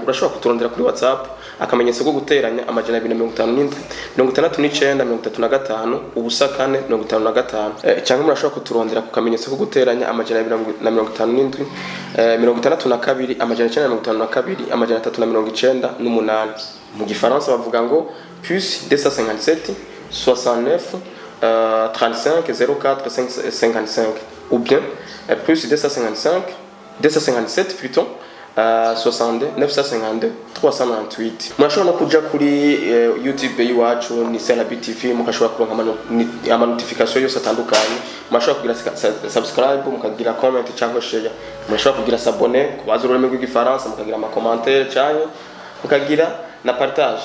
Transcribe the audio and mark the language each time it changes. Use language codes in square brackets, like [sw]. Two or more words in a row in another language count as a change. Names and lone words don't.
[rn] Urashobora kuturondera kuri WhatsApp akamenyetso ko guteranya amajana 257 69 ubusa 4 55 cyangwa murashobora kuturondera ku kamenyetso ko guteranya amajana 257 62 amajana 952 amajana 398. Mu gifaransa bavuga ngo [fr] plus 257 69 35 04 55 ou bien plus 257 plutôt 62 952 398. [rn] Murashobora kuja kuri YouTube yiwacu ni CRB TV mukashobora kuronka ama notification yose atandukanye. Murashobora kugira subscribe mukagira comment cyangwa share. Murashobora kugira s'abonner kubaza ururimi rw'igifaransa mukagira ama commentaire cyane mukagira na partage.